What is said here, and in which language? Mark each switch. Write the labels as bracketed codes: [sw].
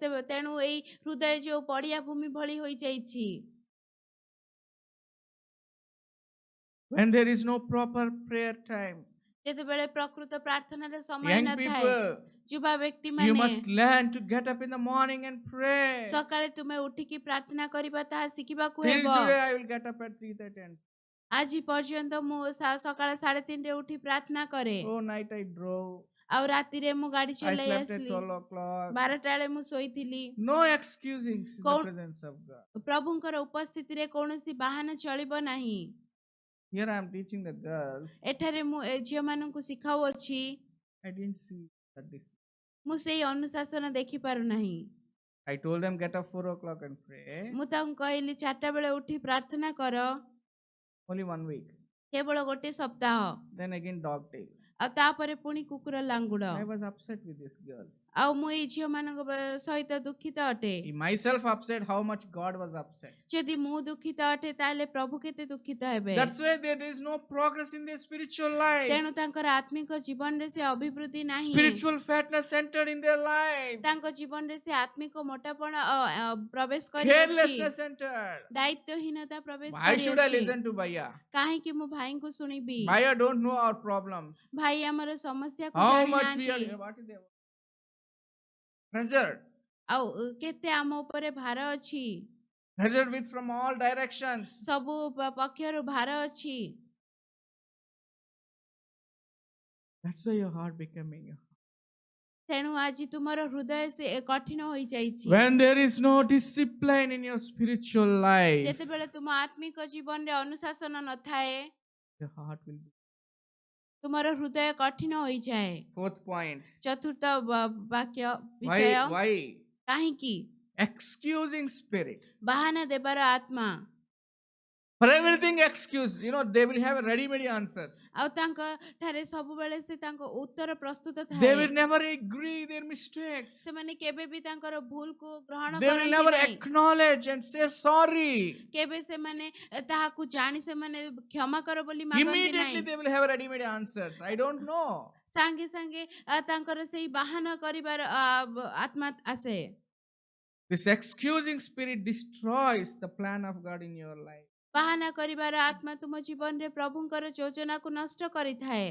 [or] ତେଣୁ ଏଇ ହୃଦୟ ଯୋଉ ପଡିଆ ଭୂମି ଭଳି ହୋଇଯାଇଛି। [en] When there is no proper prayer time. [or] ଯେତେବେଳେ ପ୍ରକୃତ ପ୍ରାର୍ଥନାର ସମୟ [en] Young [or] ନଥାଏ, [en] people, [or] ଯୁବା ବ୍ୟକ୍ତି [en] you [or] ମାନେ [en] must learn to get up in the morning and pray. [or] ସକାଳେ ତୁମେ ଉଠିକି ପ୍ରାର୍ଥନା କରିବା ତାହା ଶିଖିବାକୁ [en] Till [or] ହେବ। [en] today I will get up at 3:30. [or] ଆଜି ପର୍ଯ୍ୟନ୍ତ ମୁଁ ସକାଳ 3:30 ଉଠି ପ୍ରାର୍ଥନା କରେ। [en] Oh, night I drove. [or] ଆଉ ରାତିରେ ମୁଁ ଗାଡି [en] I [or] ଚଲେଇ [en] slept at [or] ଆସିଲି। [en] 12 o'clock. [or] 12ଟା ବେଳେ ମୁଁ ଶୋଇଥିଲି। [en] No excusing in the presence of God. [or] ପ୍ରଭୁଙ୍କର ଉପସ୍ଥିତିରେ କୌଣସି ବାହାନା ଚଳିବ ନାହିଁ। [en] Here I am teaching the girls. [or] ଏଠାରେ ମୁଁ ଏ ଝିଅମାନଙ୍କୁ ଶିଖାଉଅଛି। [en] I didn't see that this. [or] ମୁଁ ସେଇ ଅନୁଶାସନ ଦେଖିପାରୁନାହିଁ। [en] I told them get up 4 o'clock and pray. [or] ମୁଁ ତାଙ୍କୁ କହିଲି 4ଟା ବେଳେ ଉଠି ପ୍ରାର୍ଥନା କର। [en] Only 1 week. [or] କେବଳ ଗୋଟେ ସପ୍ତାହ। [en] Then again dog tail. [or] ଆଉ ତାପରେ ପୁଣି କୁକୁର ଲାଙ୍ଗୁଡ। [en] I was upset with these girls. [or] ଆଉ ମୁଁ ଏଇ ଝିଅମାନଙ୍କ ସହିତ ଦୁଃଖିତ ଅଟେ। [en] Myself upset, how much God was upset. [or] ଯଦି ମୁଁ ଦୁଃଖିତ ଅଟେ ତାହେଲେ ପ୍ରଭୁ କେତେ ଦୁଃଖିତ ହେବେ। [en] That's why there is no progress in their spiritual life. [or] ତେଣୁ ତାଙ୍କର ଆତ୍ମିକ ଜୀବନରେ ସେ ଅଭିବୃଦ୍ଧି ନାହିଁ। [en] Spiritual fatness entered in their life. [or] ତାଙ୍କ ଜୀବନରେ ସେ ଆତ୍ମିକ ମୋଟାପଣ ପ୍ରବେଶ କରିଅଛି। [en] Carelessness entered. [or] ଦାୟିତ୍ୱହୀନତା ପ୍ରବେଶ [en] Why should I [or] କରିଅଛି। [en] listen to Bhaiya? [or] କାହିଁକି ମୁଁ ଭାଇଙ୍କୁ ଶୁଣିବି? [en] Bhaiya don't know our problems. [or] ଭାଇ ଆମର ସମସ୍ୟାକୁ [en] How much we are, [or] ଜାଣିନାହାନ୍ତି। [en] what is there? Pressured. [or] ଆଉ କେତେ ଆମ ଉପରେ ଭାର ଅଛି। [en] Pressured with from all directions. [or] ସବୁ ପକ୍ଷରୁ ଭାର ଅଛି। [en] That's why your heart becoming. [or] ତେଣୁ ଆଜି ତୁମର ହୃଦୟ ସେ କଠିନ ହୋଇଯାଇଛି। [en] When there is no discipline in your spiritual life, [or] ଯେତେବେଳେ ତୁମ ଆତ୍ମିକ ଜୀବନରେ ଅନୁଶାସନ ନଥାଏ, [en] your heart will be. [or] ତୁମର ହୃଦୟ କଠିନ ହୋଇଯାଏ। [en] 4th point. [or] ଚତୁର୍ଥ ବାକ୍ୟ [en] Why? [or] ବିଷୟ, [en] Why? [or] କାହିଁକି? [en] Excusing spirit. [or] ବାହାନା ଦେବାର ଆତ୍ମା। [en] For everything excuse. They will have ready-made answers. [or] ଆଉ ତାଙ୍କ ଠାରେ ସବୁବେଳେ ସେ ତାଙ୍କ ଉତ୍ତର ପ୍ରସ୍ତୁତ [en] They [or] ଥାଏ। [en] will never agree their mistakes. [or] ସେମାନେ କେବେ ବି ତାଙ୍କର ଭୁଲକୁ ଗ୍ରହଣ [en] They will [or] କରନ୍ତି [en] never [or] ନାହିଁ। [en] acknowledge and say sorry. [or] କେବେ ସେମାନେ ତାହାକୁ ଜାଣି ସେମାନେ କ୍ଷମା କର ବୋଲି ମାଗନ୍ତି [en] Immediately [or] ନାହିଁ। [en] they will have ready-made answers. I don't know. [or] ସାଙ୍ଗେ ସାଙ୍ଗେ ତାଙ୍କର ସେଇ ବାହାନା କରିବାର ଆତ୍ମା ଆସେ। [en] This excusing spirit destroys the plan of God in your life. [or] ବାହାନା କରିବାର ଆତ୍ମା ତୁମ ଜୀବନରେ ପ୍ରଭୁଙ୍କର ଯୋଜନାକୁ ନଷ୍ଟ କରିଥାଏ।